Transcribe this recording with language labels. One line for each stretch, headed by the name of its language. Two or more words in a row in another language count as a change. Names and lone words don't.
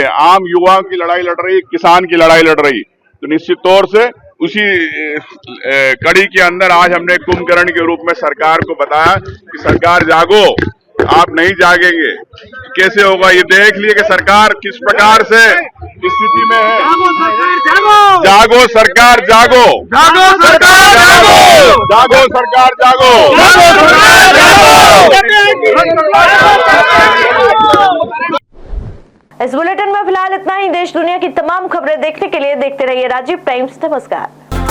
Hindi: आम युवाओं की लड़ाई लड़ रही, किसान की लड़ाई लड़ रही, तो निश्चित तौर से उसी कड़ी के अंदर आज हमने कुंभकर्ण के रूप में सरकार को बताया कि सरकार जागो, आप नहीं जागेंगे कैसे होगा। ये देख लिए कि सरकार किस प्रकार से स्थिति में है। जागो सरकार जागो, जागो सरकार जागो, जागो सरकार जागो, जागो सरकार। इस बुलेटिन में फिलहाल इतना ही। देश दुनिया की तमाम खबरें देखने के लिए देखते रहिए राजीव टाइम्स। नमस्कार।